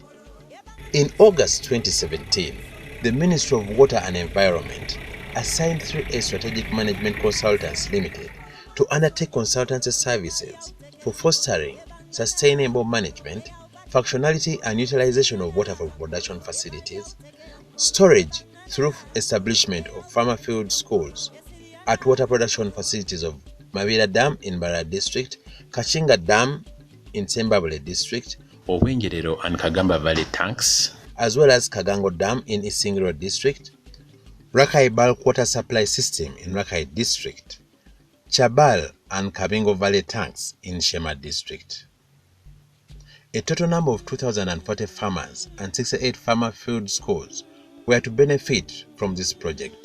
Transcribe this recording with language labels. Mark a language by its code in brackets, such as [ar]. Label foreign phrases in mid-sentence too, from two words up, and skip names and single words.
[en] In August 2017, the Ministry of Water and Environment assigned 3A Strategic Management Consultants Limited to undertake consultancy services for fostering sustainable management, functionality and utilization of water for production facilities, storage through establishment of farmer field schools at water production facilities of Mbarara Dam in Mbarara District, Kachinga Dam in Sembabule District, Isingiro and Kagamba Valley tanks, as well as Kagango Dam in Isingiro District, Rakai bulk water supply system in Rakai District, Chabal and Kabingo Valley tanks in Sheema District. A total number of 2,040 farmers and 68 farmer field schools were to benefit from this project.